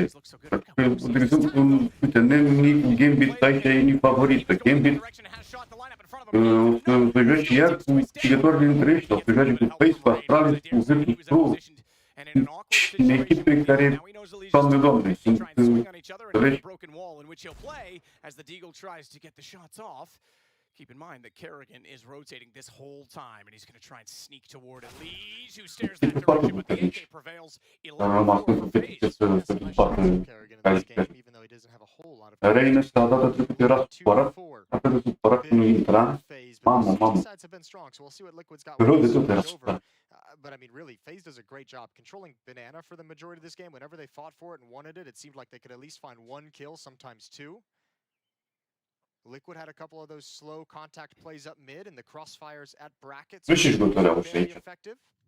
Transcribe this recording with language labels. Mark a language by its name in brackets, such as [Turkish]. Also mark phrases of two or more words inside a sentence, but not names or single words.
[Romanian] De exemplu, uite, Nick Gambit aici e Nick favorită. Gambit o să joace iar cu câștigători dintre ei, o să joace cu Face, cu Astralis, cu Virtus Pro, în echipe care, doamne, sunt înțelegi. [English] Keep in mind that Kerrigan is rotating this whole time, and he's going to try and sneak toward Elise, who stares that direction, but the AK prevails. 11-4 [Romanian] Reina ăsta data trecută era supărat, atât de supărat că nu intra. Mamă. Rău de tot era supărat. [English] But I mean, really, FaZe does a great job controlling Banana for the majority of this game. Whenever they fought for it and wanted it, it seemed like they could at least find one kill, sometimes two. Liquid had a couple of those slow contact plays up mid, and the crossfires at brackets were very effective.